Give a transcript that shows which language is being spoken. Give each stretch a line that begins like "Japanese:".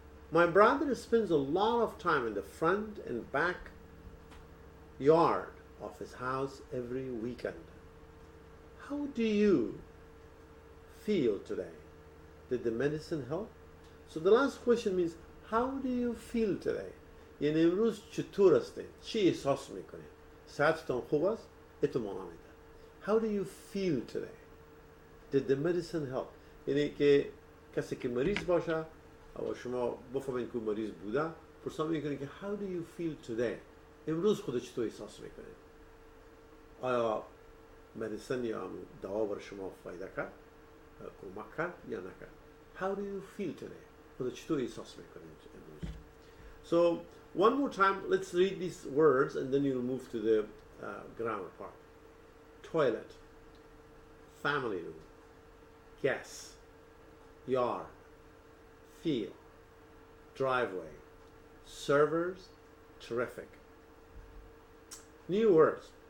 English: My brother spends a lot of time in the front and back yard of his house every weekend. How do you feel today? Did the medicine help? So the last question means, how do you feel today?
Persian: یعنی امروز چطور هستین؟ چی احساس میکنین؟ صحتتون خوب است؟ اتمام میده.
English: How do you feel today? Did the medicine help?
Persian: یعنی که کسی که مریض باشه و شما بفهمین که مریض بوده پرسان میکنین که
English: how do you feel today?
Persian: امروز خودت چطور احساس میکنین؟ آیا مدیسن یا دوا بر شما فایده کرد؟ کمک کرد یا نکرد؟
English: How do you feel today?
Persian: خودت چطور احساس میکنین امروز؟
English: So one more time, let's read these words and then you'll move to the grammar part. Toilet, family room, guess, yard, feel, driveway, servers, terrific. New words.